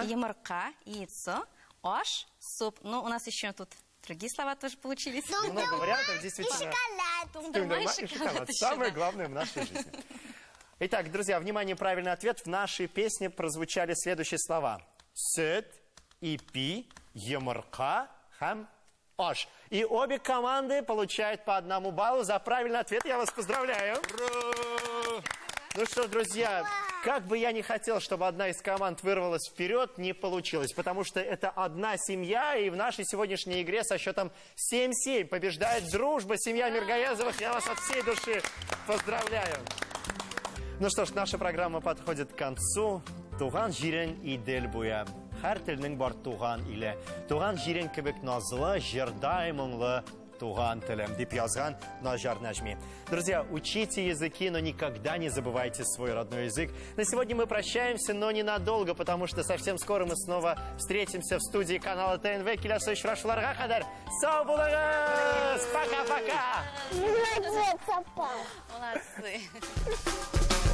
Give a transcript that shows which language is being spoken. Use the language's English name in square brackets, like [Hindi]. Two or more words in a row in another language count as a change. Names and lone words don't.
[Tatar] юморка, яйцо, аш, суп. [Russian] Ну, у нас еще тут другие слова тоже получились. Много вариантов, действительно. Тундырма и шоколад еще, Самое да. главное в нашей жизни. Итак, друзья, внимание, правильный ответ. В нашей песне прозвучали следующие слова. [Tatar] Süt, ипи, юморка, һәм аш. [Russian] И обе команды получают по 1 баллу за правильный ответ. Я вас поздравляю. Ну что, друзья, как бы я ни хотел, чтобы одна из команд вырвалась вперед, не получилось. Потому что это одна семья, и в нашей сегодняшней игре со счетом 7-7 побеждает дружба, семья Миргаязовых. Я вас от всей души поздравляю. Ну что ж, наша программа подходит к концу. [Tatar] Туган җирең Идел буя. Һәр телнең бар туган иле. Туган җирең кебек назлы, җырдай моңлы туган телем, дип язган Нажар Нәҗми. [Russian] Друзья, учите языки, но никогда не забывайте свой родной язык. На сегодня мы прощаемся, но ненадолго, потому что совсем скоро мы снова встретимся в студии канала ТНВ. [Tatar] Киләсе очрашуларга кадәр сау булыгыз! [Russian] Пока-пока! Молодец, папа. Молодцы.